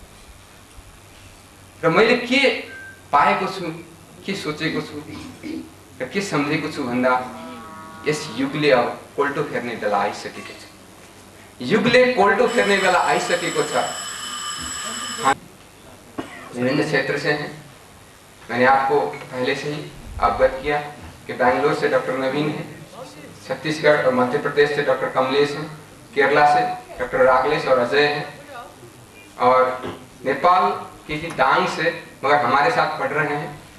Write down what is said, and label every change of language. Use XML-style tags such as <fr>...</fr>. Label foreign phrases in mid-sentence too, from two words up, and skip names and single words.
<ne>र मैले के पाएको छु, के सोचेको छु र के सम्झेको छु भन्दा यस युगले अब कोल्टो फेर्ने बेला आइसकेको छ। युगले कोल्टो फेर्ने बेला आइसकेको छ।</ne> <hi>विभिन्न क्षेत्र से हैं। मैंने आपको पहले से ही अवगत किया कि बेंगलोर से डॉक्टर नवीन है, छत्तीसगढ़ और मध्य प्रदेश से डॉक्टर कमलेश हैं, केरला से डॉक्टर रागलेश और अजय हैं, और नेपाल की ही दांग से मगर हमारे साथ पढ़ रहे हैं।</hi>